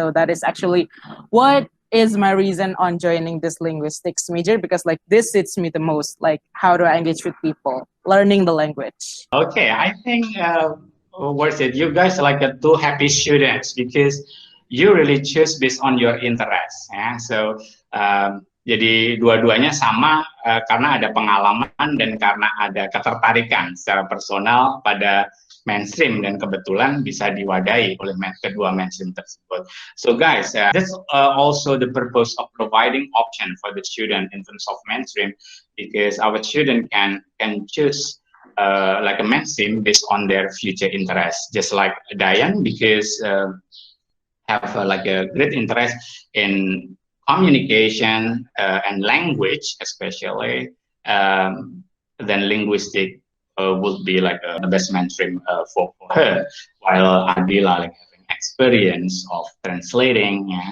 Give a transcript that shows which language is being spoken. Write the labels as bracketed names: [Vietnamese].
[English] So that is actually what is my reason on joining this linguistics major, because like this suits me the most, like how do I engage with people, learning the language. Okay, I think worth it. You guys are like two happy students because you really choose based on your interest. Yeah? [Indonesian] So jadi dua-duanya sama karena ada pengalaman dan karena ada ketertarikan secara personal pada mainstream, dan kebetulan bisa diwadahi oleh kedua mainstream tersebut. [English] So guys, that's also the purpose of providing option for the student in terms of mainstream, because our student can choose like a mainstream based on their future interests, just like Dayen, because have like a great interest in communication and language, especially, then linguistic would be like the best mainstream for her, while Adilla like having experience of translating.